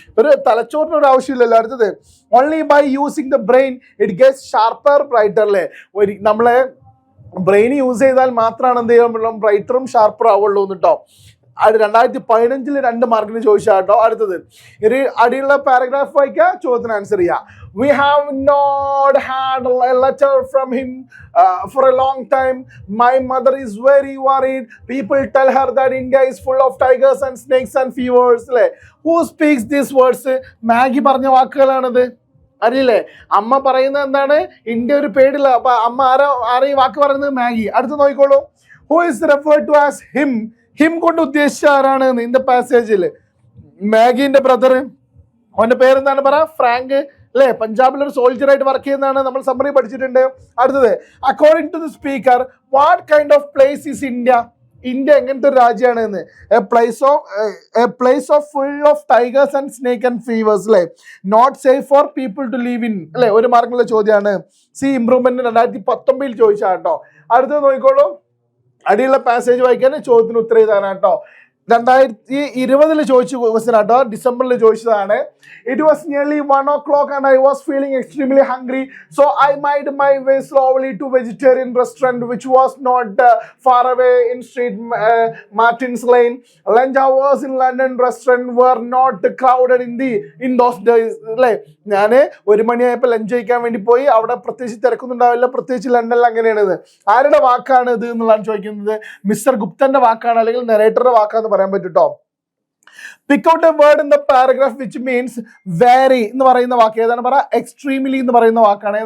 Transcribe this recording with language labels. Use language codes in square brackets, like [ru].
[ml] ഒരു തലച്ചോറിന് ഒരു ആവശ്യമില്ലല്ലോ. അടുത്തത്, [en] only by using the brain it gets sharper brighter [ml] അല്ലേ. നമ്മളെ ബ്രെയിൻ യൂസ് ചെയ്താൽ മാത്രമാണ് എന്ത് ചെയ്യാൻ ബ്രൈറ്ററും ഷാർപ്പറും ആവുള്ളൂ എന്ന് കേട്ടോ. 2015 2 മാർക്കിന് ചോദിച്ചാൽ കേട്ടോ. അടുത്തത്, ഒരു അടിയുള്ള പാരഗ്രാഫ് വായിക്കുക, ചോദ്യത്തിന് ആൻസർ ചെയ്യുക. [en] We have not had a letter from him for a long time. My mother is very worried. People tell her that India is full of tigers and snakes and fevers. Who speaks these words? [ml] Maggi പറഞ്ഞ വാക്കുകളാണിത്, അറിയില്ലേ. അമ്മ പറയുന്നത് എന്താണ്, India ഒരു പേടില്ല. അപ്പൊ അമ്മ ആരാ ഈ വാക്ക് പറയുന്നത്? മാഗി. അടുത്ത് നോക്കിക്കോളൂ. [en] Who is referred to as him? [ml] Him കൊണ്ട് ഉദ്ദേശിച്ച ആരാണ് ഇൻ ദ പാസേജിൽ? മാഗിന്റെ ബ്രദർ. അവന്റെ പേരെന്താണ് പറ, ഫ്രാങ്ക് അല്ലേ. പഞ്ചാബിൽ ഒരു സോൾജർ ആയിട്ട് വർക്ക് ചെയ്യുന്നതാണ്, നമ്മൾ സമ്മറി പഠിച്ചിട്ടുണ്ട്. [en] അടുത്തത്, according to the speaker what kind of place is India? [ml] India എങ്ങനത്തെ ഒരു രാജ്യമാണ് എന്ന്. [en] A place of full of tigers and snake and fevers അല്ലേ. Not safe for people to live in അല്ലേ. [ml] 1 മാർക്കുള്ള ചോദ്യമാണ്. സി ഇംപ്രൂവ്മെന്റ് 2019 ചോദിച്ചാൽ കേട്ടോ. അടുത്തത് നോക്കിക്കോളൂ, അടിയുള്ള പാസേജ് വായിക്കാൻ, ചോദ്യത്തിന് ഉത്തരം ചെയ്താണ് കേട്ടോ. 2020 ചോദിച്ച ക്വസ്റ്റ്യൻ ആട്ടോ, ഡിസംബറിൽ ചോദിച്ചതാണ്. [en] It was nearly 1 o'clock and I was feeling extremely hungry, so I made my way slowly to vegetarian restaurant which was not far away in Street Martin's Lane. Lunch hours in London restaurant were not crowded in those days അല്ലേ. [ml] ഞാൻ 1 മണിയായപ്പോൾ lunch കഴിക്കാൻ വേണ്ടി പോയി. അവിടെ പ്രത്യേകിച്ച് തിരക്കൊന്നുണ്ടാവില്ല, പ്രത്യേകിച്ച് ലണ്ടനിൽ അങ്ങനെയാണിത്. ആരുടെ വാക്കാണ് ഇത് എന്നുള്ളതാണ് ചോദിക്കുന്നത്. മിസ്റ്റർ ഗുപ്തന്റെ വാക്കാണ് അല്ലെങ്കിൽ നെറേറ്ററുടെ വാക്കാന്ന് പറയാൻ പറ്റൂട്ടോ. [en] pick out a word in the paragraph which means very [ml] എന്ന് പറയുന്ന വാക്ക് ഏതാണ് പറ, എക്സ്ട്രീംലി എന്ന് പറയുന്ന വാക്കാണ്.